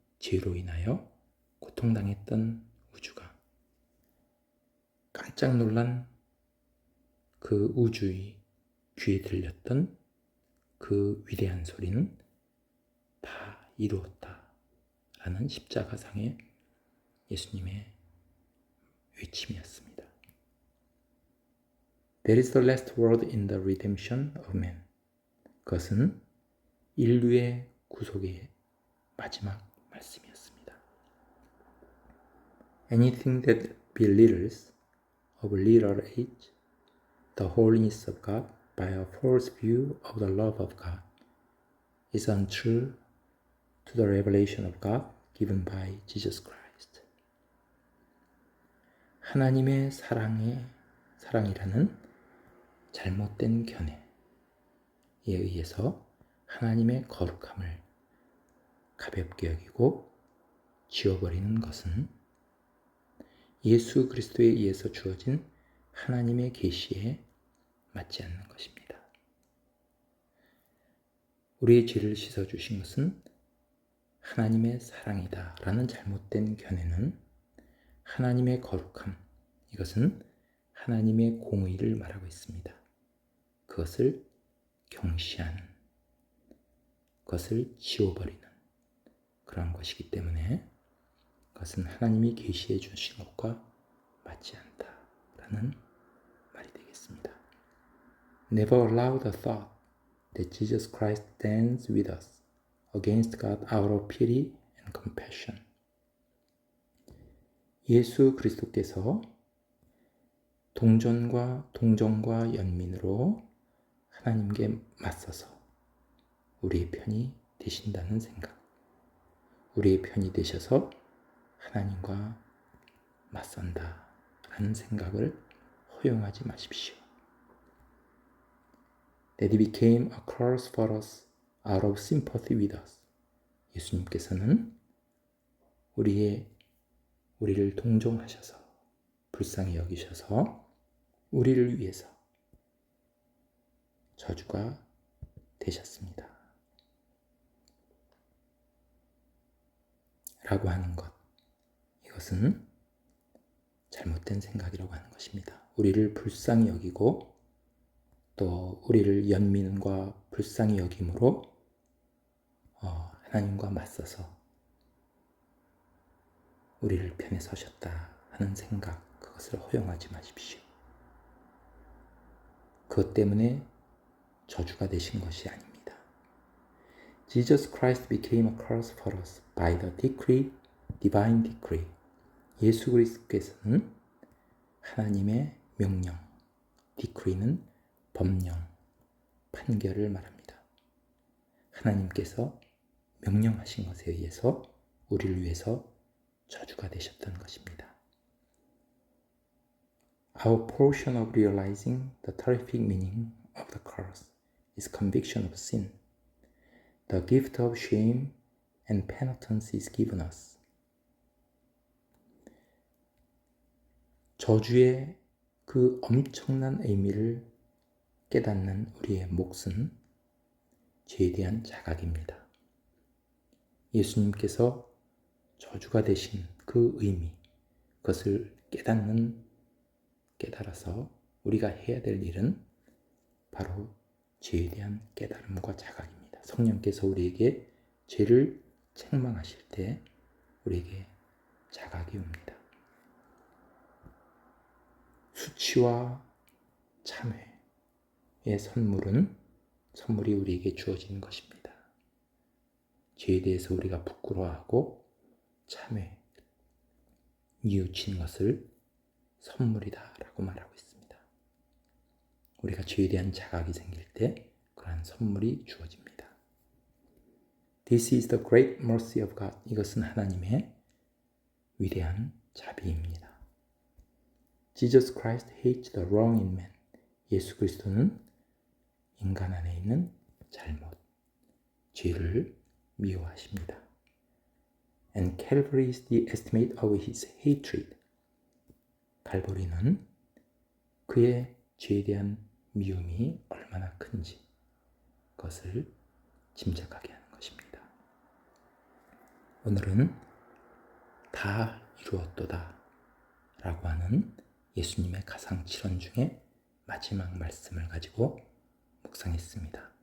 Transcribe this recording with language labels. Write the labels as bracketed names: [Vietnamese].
[Korean] 죄로 인하여 고통당했던 우주가 깜짝 놀란 그 우주의 귀에 들렸던 그 위대한 소리는 다 이루었다 라는 십자가상의 예수님의 외침이었습니다. [English] That is the last word in the redemption of man. [Korean] 그것은 인류의 구속의 마지막 말씀이었습니다. [English] Anything that belittles of literal age, the holiness of God by a false view of the love of God is untrue to the revelation of God given by Jesus Christ. [Korean] 하나님의 사랑이라는 잘못된 견해에 의해서 하나님의 거룩함을 가볍게 여기고 지워버리는 것은 예수 그리스도에 의해서 주어진 하나님의 계시에 맞지 않는 것입니다. 우리의 죄를 씻어주신 것은 하나님의 사랑이다 라는 잘못된 견해는 하나님의 거룩함, 이것은 하나님의 공의를 말하고 있습니다. 그것을 경시하는, 그것을 지워버리는 그런 것이기 때문에 그것은 하나님이 계시해 주신 것과 맞지 않다라는 말이 되겠습니다. [English] Never allow the thought that Jesus Christ stands with us against God out of pity and compassion. [Korean] 예수 그리스도께서 동정과 연민으로 하나님께 맞서서 우리의 편이 되신다는 생각, 우리의 편이 되셔서 하나님과 맞선다라는 생각을 허용하지 마십시오. [English] That he became a curse for us out of sympathy with us. [Korean] 예수님께서는 우리를 동정하셔서 불쌍히 여기셔서 우리를 위해서 저주가 되셨습니다. 라고 하는 것, 이것은 잘못된 생각이라고 하는 것입니다. 우리를 불쌍히 여기고 또 우리를 연민과 불쌍히 여김으로 하나님과 맞서서 우리를 편에 서셨다 하는 생각, 그것을 허용하지 마십시오. 그것 때문에 저주가 되신 것이 아닙니다. [English] Jesus Christ became a curse for us by the decree, divine decree. [Korean] 예수 그리스도께서는 하나님의 명령, decree는 법령, 판결을 말합니다. 하나님께서 명령하신 것에 의해서 우리를 위해서 저주가 되셨던 것입니다. [English] Our portion of realizing the terrific meaning of the curse is conviction of sin. The gift of shame and penitence is given us. [Korean] 저주의 그 엄청난 의미를 깨닫는 우리의 몫은 죄에 대한 자각입니다. 예수님께서 저주가 되신 그 의미, 그것을 깨달아서 우리가 해야 될 일은 바로 죄에 대한 깨달음과 자각입니다. 성령께서 우리에게 죄를 책망하실 때 우리에게 자각이 옵니다. 수치와 참회의 선물이 우리에게 주어지는 것입니다. 죄에 대해서 우리가 부끄러워하고 참회, 뉘우치는 것을 선물이다 라고 말하고 있습니다. 우리가 죄에 대한 자각이 생길 때 그러한 선물이 주어집니다. [English] This is the great mercy of God. [Korean] 이것은 하나님의 위대한 자비입니다. [English] Jesus Christ hates the wrong in man. [Korean] 예수 그리스도는 인간 안에 있는 잘못, 죄를 미워하십니다. [English] And Calvary is the estimate of his hatred. [Korean] 갈보리는 그의 죄에 대한 미움이 얼마나 큰지 그것을 짐작하게 하는 것입니다. 오늘은 다 이루었도다 라고 하는 예수님의 가상칠언 중에 마지막 말씀을 가지고 묵상했습니다.